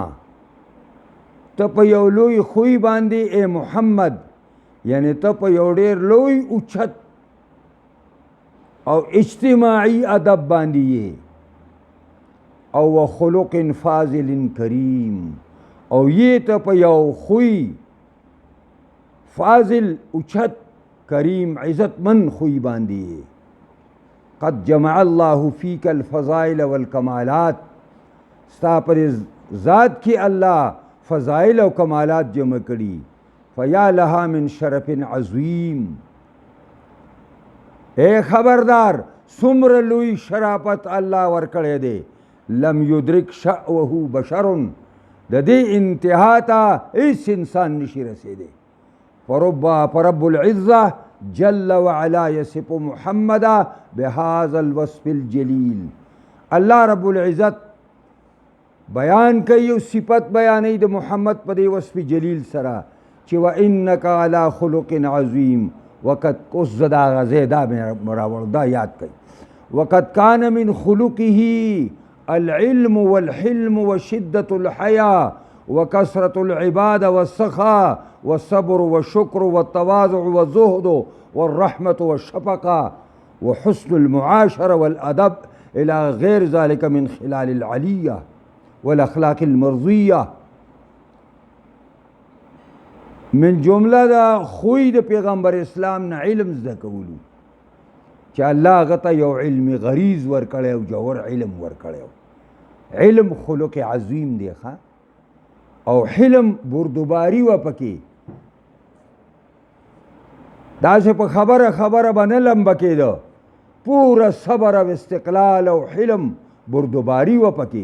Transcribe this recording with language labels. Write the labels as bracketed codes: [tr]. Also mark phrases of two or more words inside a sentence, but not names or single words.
[ps] ته په یو لوی خوی باندې اے محمد، یعنی ته په یو ډېر لوی اوچت او اجتماعي ادب باندې یې، او [ar] وخلق فاضل کریم، [ps] او یې ته په یو خوی فاضل اوچت کریم عزتمن خوی باندې یې. [ar] قد جمع الله فیک الفضائل والکمالات، [ps] ستا پر ذات کی اللہ فضائل و کمالات جمع کړي. [ar] فیا لها من شرف عظیم، [ps] اے خبردار څومره لوی شرافت الله ورکړی دی. [ar] لم یدرک شأوه بشر، [ps] د دې انتها ته هیڅ انسان نشي رسیدی. [ar] فرب العزة جل وعلا یصف محمد بهذا الوصف الجلیل. [ps] الله رب العزت بیان کوي او صفت بیانوي د محمد په دې وصف جلیل سره چې [ar] وانک علی خلق عظیم. [ps] وقد اوس زه دا غزې دا مې راوړ دا یاد کوي. [ar] وقد کان من خلقه العلم والحلم وشدة الحیا وكثرة العبادة والسخاء والصبر والشكر والتواضع والزهد والرحمة والشفقة وحسن المعاشرة والأدب إلى غير ذلك من خلال العلية والأخلاق المرضية. [ps] من جمله دا خوی د پیغمبر اسلام نه علم زده کولو چې الله غته یو علم غریز ورکړی او جوهر علم ورکړی. علم خلق عظیم دی ښه، او حلم بردباری و پکې داسې په خبره به نه لمبه کېده، پوره صبر او استقلال او حلم بردباری و پکې.